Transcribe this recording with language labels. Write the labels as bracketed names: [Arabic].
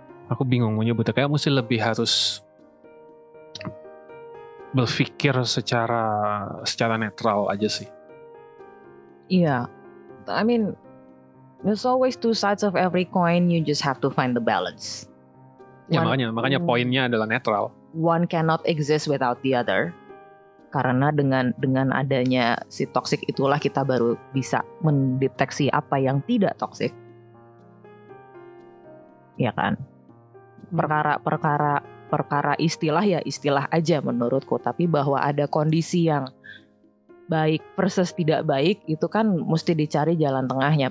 [Indonesian] Aku bingung menyebutnya, kayak mesti lebih harus berpikir secara netral aja sih. [English] Iya, I mean, there's always two sides of every coin. You just have to find the balance. [Indonesian] Ya makanya poinnya adalah netral. [English] One cannot exist without the other. [Indonesian] Karena dengan adanya si toxic itulah kita baru bisa mendeteksi apa yang tidak toxic. Ya kan? Perkara istilah ya istilah aja menurutku, tapi bahwa ada kondisi yang baik versus tidak baik itu kan mesti dicari jalan tengahnya.